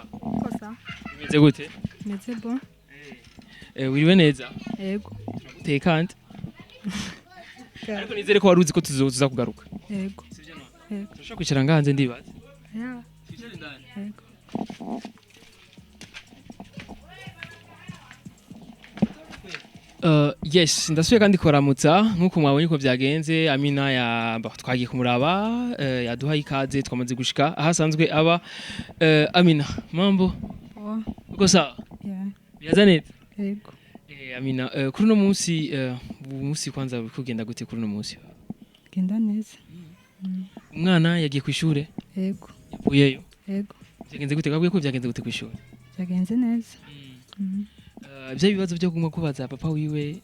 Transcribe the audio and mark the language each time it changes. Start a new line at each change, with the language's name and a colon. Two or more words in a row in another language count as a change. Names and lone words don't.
Swahili: uko sawa
Rundi: bimeze gute meze bon wiriwe neza yego utekante ariko nizere ko waruzi ko tuzoza kugaruka yego yego turashaka kwicara ngahanze ndibaza ya
Swahili: tujere ndani
Rundi: yego yes ndasuye kandi koramutsa nkuko mwabonye ko byagenze Amina ya twagiye kumuraba yaduhaye ikaze twamaze gushika ahasanzwe aba Amina mambo
Swahili: poa uko sawa
Rundi: byaza neza Yego. Amina kuri uno munsi umunsi kwanza kugenda gute kuri uno munsi Genda neza. umwana yagiye ku ishure Yego. yavuyeyo Yego. byagenze gute kabwiye ko byagenze gute ku ishure Byagenze neza. bya bibazo byo guma kubaza papa wiwe